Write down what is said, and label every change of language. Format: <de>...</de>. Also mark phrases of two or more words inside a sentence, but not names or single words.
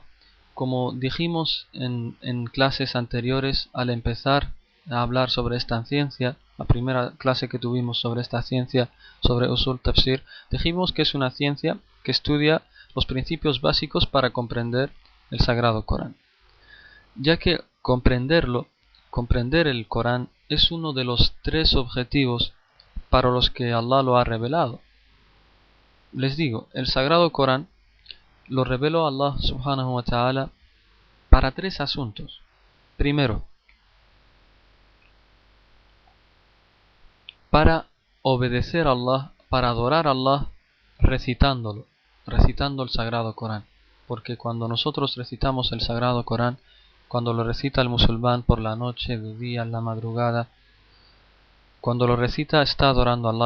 <es>Como dijimos en clases anteriores, al empezar a hablar sobre esta ciencia, la primera clase que tuvimos sobre esta ciencia, sobre Usul Tafsir, dijimos que es una ciencia que estudia los principios básicos para comprender el Sagrado Corán. Ya que comprender el Corán es uno de los tres objetivos para los que Allah lo ha revelado. Les digo, el Sagrado Corán lo reveló Allah</es> <ar>سبحانه وتعالى</ar> <es>para tres asuntos. Primero, para obedecer a Allah, para adorar a Allah recitando el Sagrado Corán. Porque cuando nosotros recitamos el Sagrado Corán, cuando lo recita el musulmán por la noche, de día, en la madrugada, cuando lo recita está adorando a Allah.</es>